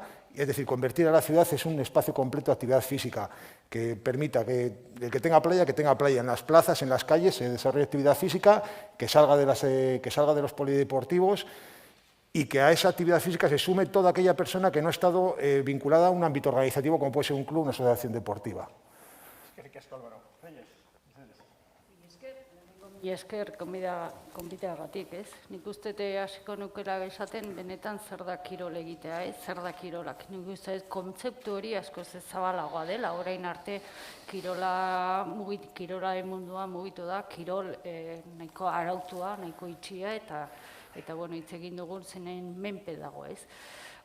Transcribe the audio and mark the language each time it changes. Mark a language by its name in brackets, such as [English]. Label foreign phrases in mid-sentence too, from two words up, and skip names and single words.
[Spanish] Es decir, convertir a la ciudad en un espacio completo de actividad física que permita que el que tenga playa en las plazas, en las calles, se desarrolle actividad física, que salga de los polideportivos y que a esa actividad física se sume toda aquella persona que no ha estado vinculada a un ámbito organizativo como puede ser un club o una asociación deportiva. [Basque] Y esker konbiteagatik, ez? Nik uste hasiko nukela esaten benetan zer da kirol egitea, ez? Zer da kirolak. Nik uste kontzeptu hori asko zabalagoa dela. Orain arte kirolaren mundua mugitu da, kirol nahiko arautua, nahiko itxia eta hitz egin dugun zenen menpe dago, ez?